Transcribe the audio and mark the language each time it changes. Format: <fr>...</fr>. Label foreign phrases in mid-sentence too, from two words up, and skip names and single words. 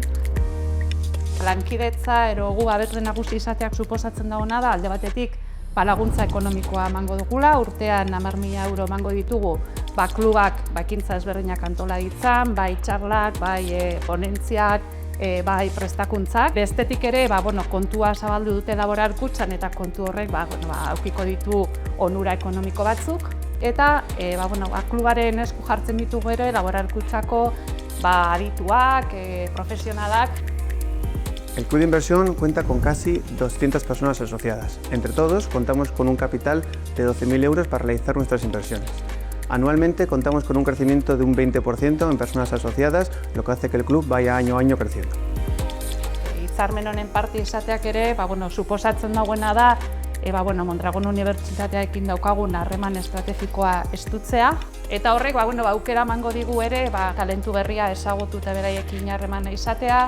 <eu>Lankidetza gu abesle nagusi izateak suposatzen dagoena da, alde batetik laguntza ekonomikoa emango dugula, urtean 10.000 euro emango ditugu, klubak ekintza ezberdinak antola ditzan, bai txarlak, bai ponentziak, bai prestakuntzak. Bestetik ere, kontua zabaldu dute laboral kutxan eta kontu horrek aukiko ditu onura ekonomiko batzuk. Eta klubaren esku jartzen ditugu ere laboral kutxako adituak, profesionalak.</eu> <es>El Club de Inversión cuenta con casi 200 personas asociadas. Entre todos contamos con un capital de 12.000 euros para realizar nuestras inversiones. Anualmente contamos con un crecimiento de un 20% en personas asociadas, lo que hace que el club vaya año a año creciendo.</es> <eu>Hitzarmen honen parte izateak ere, suposatzen dagoena da, Mondragon Unibertsitatearekin daukagun harreman estrategikoa estutzea. Eta horrek aukera emango digu ere, talentu berria ezagutu eta beraiekin harremana izatea.</eu>